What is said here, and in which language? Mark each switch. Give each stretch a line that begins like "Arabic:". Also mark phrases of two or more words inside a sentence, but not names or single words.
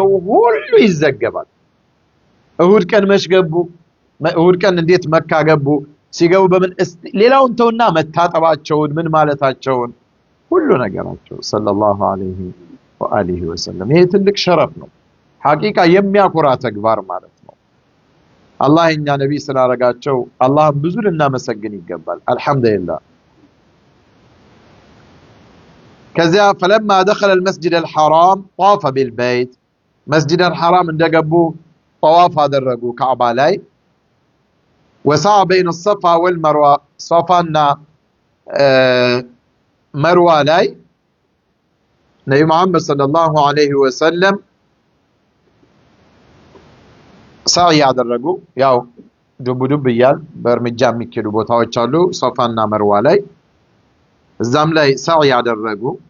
Amharic: ሁሉ ይዘገባል። እሁድ ቀን መሽገቡ፣ እሁድ ቀን እንዴት መካ ገቡ፣ ሲገቡ በምን ሌላውን ተውና መታጠባቸውን ምን ማለታቸውን ሁሉ ነገራቸው
Arabic: صلى الله عليه وآله وسلم።
Amharic: ይሄ ትልቅ ሸረፍ ነው። ሐቂቃ የሚያኮራ ተግባር ማለት ነው። አላህ እኛ ነብይ ስላረጋቸው አላህ ብዙ ልናመሰግን ይገባል። አልহামዱሊላህ። ከዚያ
Arabic: فلما دخل المسجد الحرام طاف بالبيت مسجد الحرام
Amharic: እንደገቡ طواف አደረጉ ካዕባ ላይ
Arabic: وسعى بين الصفا والمروه
Amharic: صفاና መርዋ ላይ ነብዩ መሐመድ
Arabic: صلى الله عليه وسلم
Amharic: ሳይ ያደረጉ። ያው ዱብ ይያል በእርምጃ የሚከዱ ቦታዎች አሉ ሶፋና መርዋ ላይ፣ እዛም ላይ ሳይ ያደረጉ።